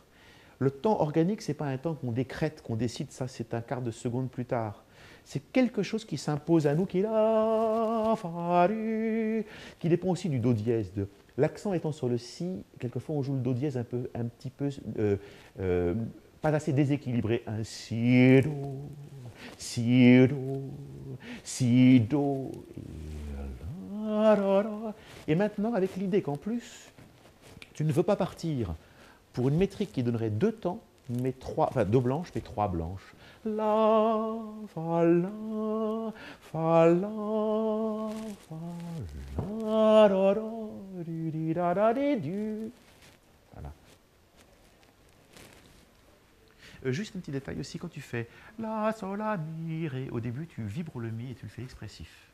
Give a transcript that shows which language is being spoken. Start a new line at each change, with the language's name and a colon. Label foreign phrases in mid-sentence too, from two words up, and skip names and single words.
French: Le temps organique, ce n'est pas un temps qu'on décrète, qu'on décide, ça c'est un quart de seconde plus tard. C'est quelque chose qui s'impose à nous, qui dépend aussi du do dièse. L'accent étant sur le si, quelquefois on joue le do dièse un petit peu pas assez déséquilibré. Un si do, si do, si do. Et maintenant, avec l'idée qu'en plus, tu ne veux pas partir pour une métrique qui donnerait 2 temps, mais 3, enfin 2 blanches, mais 3 blanches. La, fa, la, fa, la, fa, la, da, da, du, di, da, da, di, du. Voilà. Juste un petit détail aussi, quand tu fais la, sol, la, mi, ré, au début tu vibres le mi et tu le fais expressif.